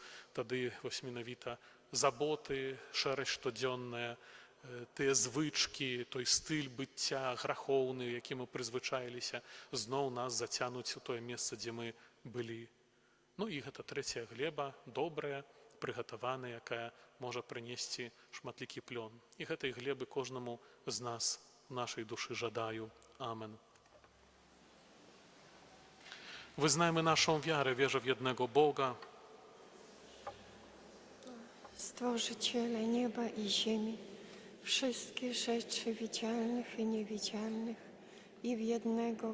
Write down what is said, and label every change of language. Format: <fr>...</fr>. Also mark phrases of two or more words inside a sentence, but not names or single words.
<be>Тады вось менавіта заботы, шэрасць штодзённая, тыя звычкі, той стыль быцця грахоўны, які мы прызвычаіліся, зноў нас зацянуць у тое месца, дзе мы былі. Ну і гэта трэцяя глеба, добрая, прыгатаваная, якая можа прынесці шматлікі плён. І гэтай глебы кожнаму з нас, нашай душы жадаю.</be> <pl>Amen. Wyznajmy naszą wiarę, wierzę w jednego Boga, Stworzyciele nieba i ziemi, wszystkich rzeczy widzialnych i niewidzialnych, i w jednego</pl>